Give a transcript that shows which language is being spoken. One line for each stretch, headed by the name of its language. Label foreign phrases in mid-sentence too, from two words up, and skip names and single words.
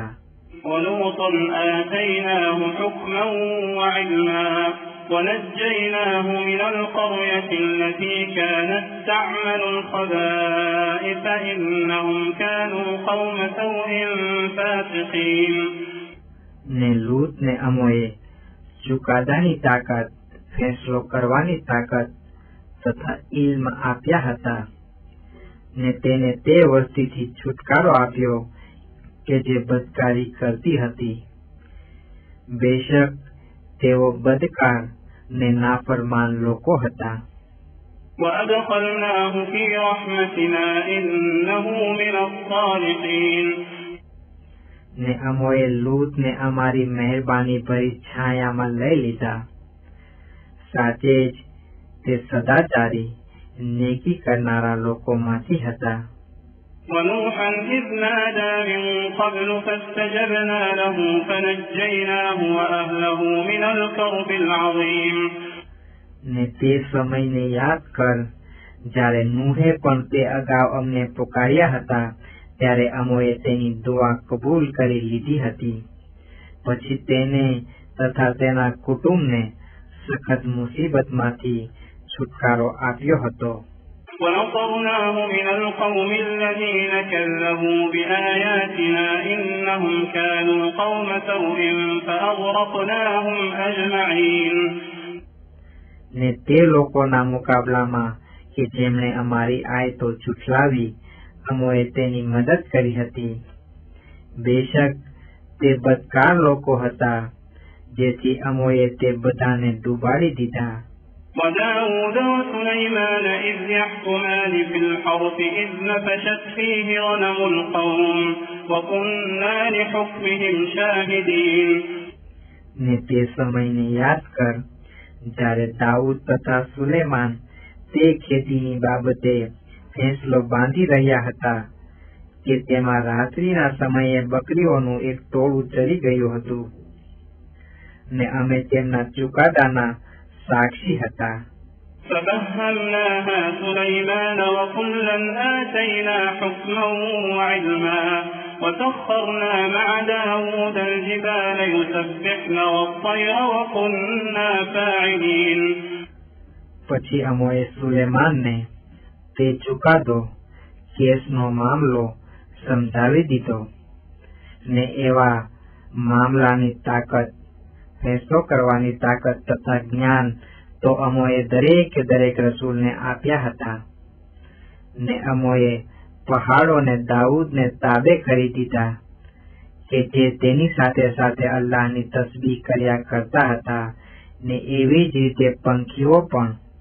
Arabic: ولوطا آتيناه حكما وعلما ونجيناه من القرية التي كانت تعمل الخبائث إنهم كانوا قوم سوء فاسقين
Gujarati: ને લૂતને અમોએ ચુકાદાની તાકાત, ફેંસલો કરવાની તાકાત તથા ઇલ્મ આપ્યા હતા ને તેને તે વસ્તીથી છુટકારો આપ્યો કે જે બદકારી કરતી હતી. બેશક તેઓ બદકાર ને નાફરમાન લોકો હતા.
Arabic: وأدخلناه في رحمتنا إنه من الصالحين
Gujarati: ને અમોએ લૂતને અમારી મહેરબાની ભરી છાયામાં લઈ લીધા. સાચે જ તે સદાચારી નેકી કરનારા લોકોમાંથી હતા.
Arabic: ونوحا إذ نادى من قبل فاستجبنا له فنجيناه وأهله من الكرب العظيم
Gujarati: ને તે સમયને યાદ કર જ્યારે નૂહે પણ તે અગાઉ અમને પુકાર્યા હતા ત્યારે અમોએ તેની દુઆ કબૂલ કરી લીધી હતી. પછી તેને તથા તેના કુટુંબને સખત મુસીબતમાંથી છુટકારો આપ્યો હતો.
Arabic: ونصرناه من القوم الذين كذبوا بآياتنا إنهم كانوا قوم سوء فأغرقناهم أجمعين
Gujarati: ને તે લોકોના મુકાબલામાં કે જેમણે અમારી આયતો છુટલાવી અમોએ તેની મદદ કરી હતી. બેશક તે બદકાર લોકો હતા જેથી અમોએ તે બધાને ડૂબાડી દીધા.
Arabic: وداود وسليمان إذ يحكمان في الحرث إذ نفشت فيه غنم القوم وكنا لحكمهم شاهدين.
Gujarati: ને તે સમયને યાદ કર જ્યારે દાઉદ તથા સુલેમાન તે ખેતીની બાબતે ફેંસલો બાંધી રહ્યા હતા કે તેમાં રાત્રિના સમયે બકરીઓનું એક ટોળું ચરી ગયું હતું ને અમે તેમના ચુકાદાના સાક્ષી હતા.
Arabic: ففهمناها سليمان وكلا آتينا حكما وعلما وسخرنا مع داود الجبال يسبحن والطير وكنا فاعلين.
Gujarati: પછી અમોએ સુલેમાનને તે ચુકાદો કેસનો મામલો સમજાવી દીધો ને એવા મામલાની તાકાત ફેંસલો કરવાની તાકાત તથા જ્ઞાન તો અમોએ દરેક રસૂલને આપ્યા હતા ને અમોએ પહાડોને દાઉદને તાબે કરી દીધા કે જે તેની સાથે સાથે અલ્લાહની તસ્બીહ કર્યા કરતા હતા ને એવી જ રીતે પંખીઓ પણ.